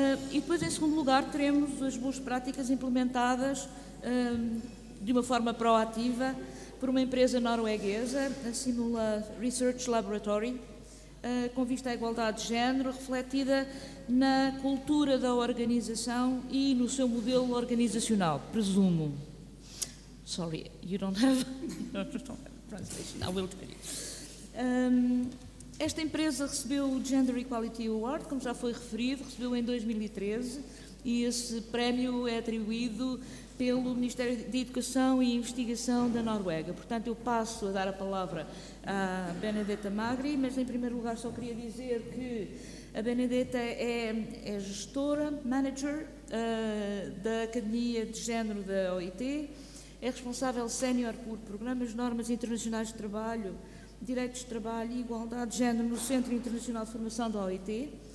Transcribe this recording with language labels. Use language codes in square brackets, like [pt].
[pt] E depois, em segundo lugar, teremos as boas práticas implementadas de uma forma proativa por uma empresa norueguesa, a Simula Research Laboratory, com vista à igualdade de género, refletida na cultura da organização e no seu modelo organizacional, presumo. [en] Sorry, you don't have translation, I will tell you. [pt] Esta empresa recebeu o Gender Equality Award, como já foi referido, recebeu em 2013, e esse prémio é atribuído pelo Ministério de Educação e Investigação da Noruega. Portanto, eu passo a dar a palavra à Benedetta Magri, mas em primeiro lugar só queria dizer que a Benedetta é gestora, manager da Academia de Género da OIT, é responsável sénior por programas, normas internacionais de trabalho, direitos de trabalho e igualdade de género no Centro Internacional de Formação da OIT.